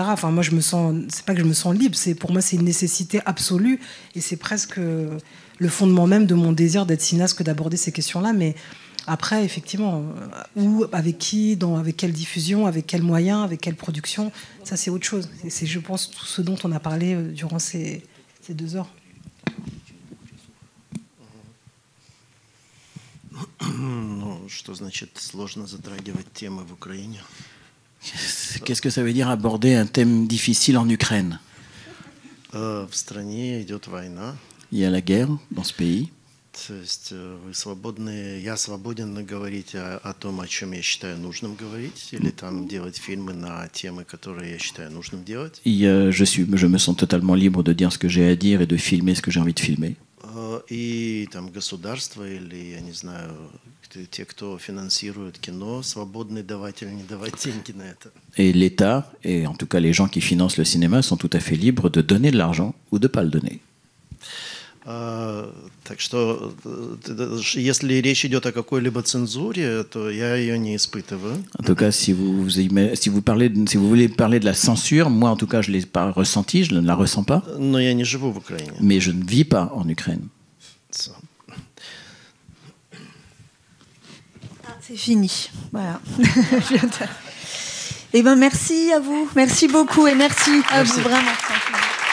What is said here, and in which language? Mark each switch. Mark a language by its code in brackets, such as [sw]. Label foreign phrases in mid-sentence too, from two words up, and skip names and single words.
[fr] Enfin, moi, c'est pas que je me sens libre, pour moi, c'est une nécessité absolue, et c'est presque le fondement même de mon désir d'être cinéaste que d'aborder ces questions-là. Mais après, effectivement, où, avec qui, avec quelle diffusion, avec quels moyens, avec quelle production, ça, c'est autre chose. Et c'est, je pense, tout ce dont on a parlé durant ces 2 heures. [ru] Ну, что значит сложно затрагивать темы в Украине? [fr] Qu'est-ce que ça veut dire aborder un thème difficile en Ukraine? [ru] В стране идет война. [fr] Il y a la guerre dans ce pays. [ru] То есть вы свободны, я свободен говорить о том, о чем я считаю нужным говорить, или там делать фильмы на темы, которые я считаю нужным делать. [fr] Je me sens totalement libre de dire ce que j'ai à dire et de filmer ce que j'ai envie de filmer. [ru] И там государство или, я не знаю, те, кто финансирует кино, свободны давать или не давать деньги на это. [fr] Et l'État, et en tout cas les gens qui financent le cinéma, sont tout à fait libres de donner de l'argent ou de ne pas le donner. [ru] Так что, если речь идет о какой-либо цензуре, то я ее не испытываю. [fr] En tout cas, si vous voulez parler de la censure, moi en tout cas je ne l'ai pas ressenti, je ne la ressens pas. [ru] Но я не живу в Украине. [fr] Mais je ne vis pas en Ukraine. C'est fini. Voilà. Eh ben merci à vous. Merci beaucoup et merci à vous vraiment.